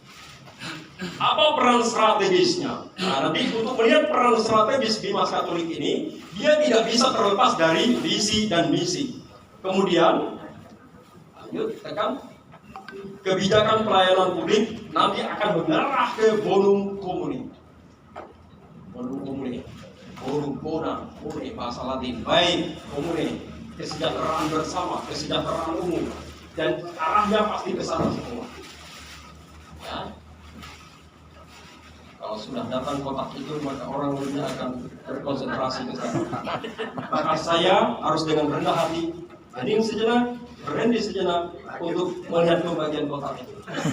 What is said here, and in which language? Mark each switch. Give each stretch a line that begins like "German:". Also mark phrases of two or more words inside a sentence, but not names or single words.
Indonesian: Apa peran strategisnya? Nah, nanti untuk melihat peran strategis Bimas Katolik ini, dia tidak bisa terlepas dari visi dan misi. Kemudian, lanjut, tekan. Kebijakan pelayanan publik nanti akan mengarah ke
Latin: bonum comuni. Bonum comuni. Bonum bona, comuni,
Indonesian: bahasa Latin. Baik, comuni. Kesejahteraan bersama, kesejahteraan umum. Dan arahnya pasti ke sana semua. Ya. Kalau sudah datang kotak itu, maka orang lainnya akan berkonsentrasi ke sana. Maka saya harus dengan rendah hati, hening sejenak, berhenti sejenak untuk melihat pembagian kotak itu.